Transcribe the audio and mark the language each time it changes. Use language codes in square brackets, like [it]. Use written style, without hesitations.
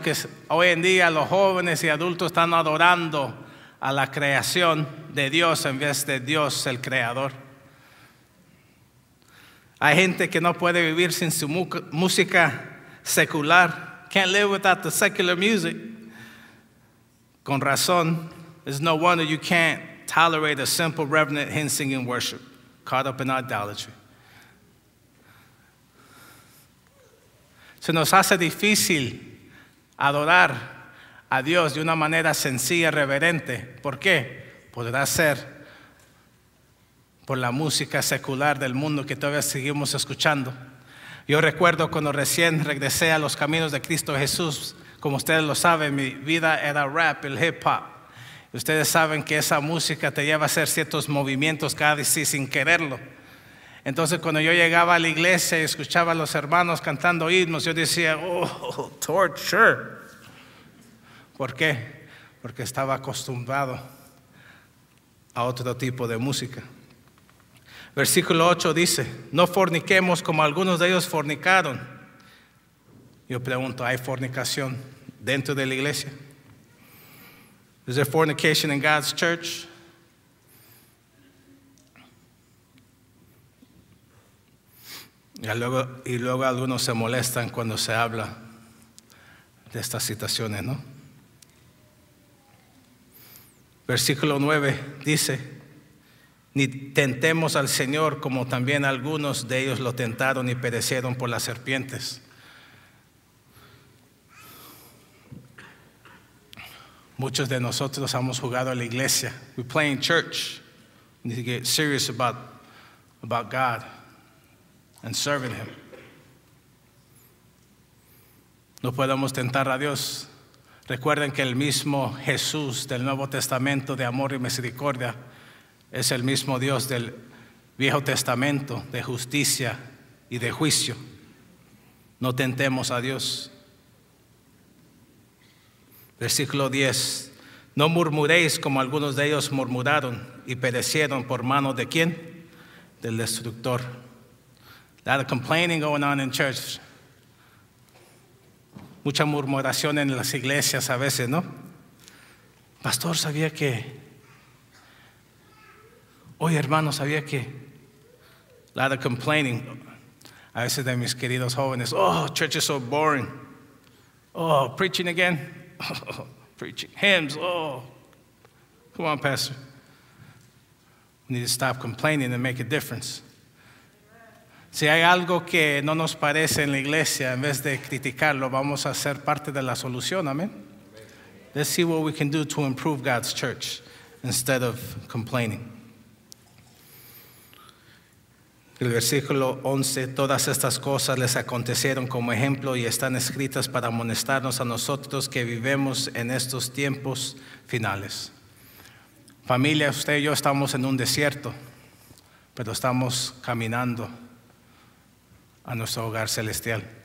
[es] Que hoy en día los jóvenes y adultos están adorando a la creación de Dios en vez de Dios, el creador. Hay gente que no puede vivir sin su música secular. [en] Can't live without the secular music. [es] Con razón, [en] there's no wonder you can't tolerate a simple reverent hymn singing worship, caught up in idolatry. [es] Se nos hace difícil adorar a Dios de una manera sencilla, reverente. ¿Por qué? Podrá ser por la música secular del mundo que todavía seguimos escuchando. Yo recuerdo cuando recién regresé a los caminos de Cristo Jesús, como ustedes lo saben, mi vida era rap, el hip hop. Ustedes saben que esa música te lleva a hacer ciertos movimientos casi sin quererlo. Entonces cuando yo llegaba a la iglesia y escuchaba a los hermanos cantando himnos, yo decía, [en] oh, torture. [es] ¿Por qué? Porque estaba acostumbrado a otro tipo de música. Versículo 8 dice, no forniquemos como algunos de ellos fornicaron. Yo pregunto, ¿hay fornicación dentro de la iglesia? [en] Is there fornication in God's church? [es] Y luego algunos se molestan cuando se habla de estas situaciones, ¿no? Versículo 9 dice, ni tentemos al Señor como también algunos de ellos lo tentaron y perecieron por las serpientes. Muchos de nosotros hemos jugado a la iglesia. [en] We play in church. We need to get serious about God and serving Him. [es] No podemos tentar a Dios. Recuerden que el mismo Jesús del Nuevo Testamento de amor y misericordia es el mismo Dios del Viejo Testamento de justicia y de juicio. No tentemos a Dios. Versículo 10. No murmuréis como algunos de ellos murmuraron y perecieron por mano de ¿quién? Del destructor. [en] A lot of complaining going on in church. [es] Mucha murmuración en las iglesias a veces, ¿no? Pastor, ¿sabía que? Oye, hermano, ¿sabía que? [en] A lot of complaining. [es] A veces de mis queridos jóvenes. [en] Oh, church is so boring. Oh, preaching again. Oh, preaching. Hymns. Oh, come on, pastor. We need to stop complaining and make a difference. [es] Si hay algo que no nos parece en la iglesia, en vez de criticarlo, vamos a ser parte de la solución, amén. [en] Let's see what we can do to improve God's church instead of complaining. [es] El versículo 11, todas estas cosas les acontecieron como ejemplo y están escritas para amonestarnos a nosotros que vivimos en estos tiempos finales. Familia, usted y yo estamos en un desierto, pero estamos caminando a nuestro hogar celestial.